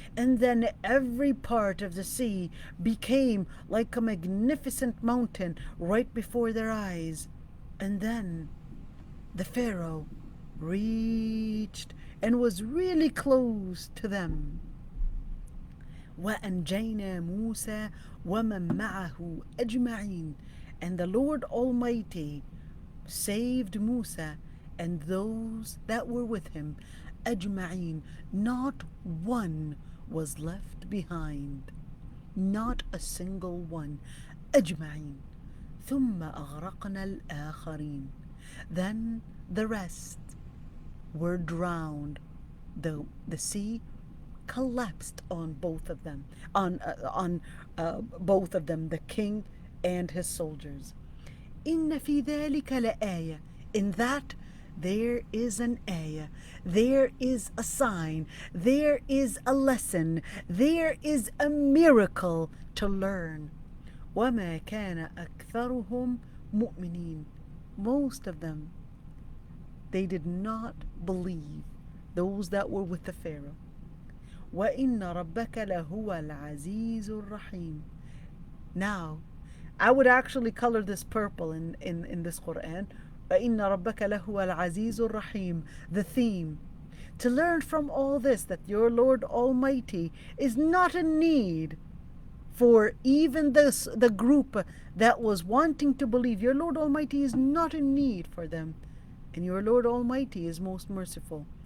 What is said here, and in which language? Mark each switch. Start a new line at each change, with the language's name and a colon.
English: And then every part of the sea became like a magnificent mountain right before their eyes. And then the Pharaoh reached and was really close to them.
Arabic: وأنجينا موسى ومن معه أجمعين.
English: And the Lord Almighty saved Musa and those that were with him. أجمعين. Not one was left behind. Not a single one.
Arabic: أجمعين. ثم أغرقنا الآخرين.
English: Then the rest were drowned. The sea collapsed on both of them, on both of them, the king and his soldiers.
Arabic: إن في ذلك لآية.
English: In that there is an ayah, there is a sign, there is a lesson, there is a miracle to learn.
Arabic: وما كان أكثرهم مؤمنين.
English: Most of them, they did not believe, those that were with the Pharaoh.
Arabic: وإن ربك لهو العزيز الرحيم.
English: Now, I would actually color this purple in this Quran.
Arabic: وإن ربك لهو العزيز الرحيم.
English: The theme. To learn from all this that your Lord Almighty is not in need for even the group that was wanting to believe. Your Lord Almighty is not in need for them. And your Lord Almighty is most merciful.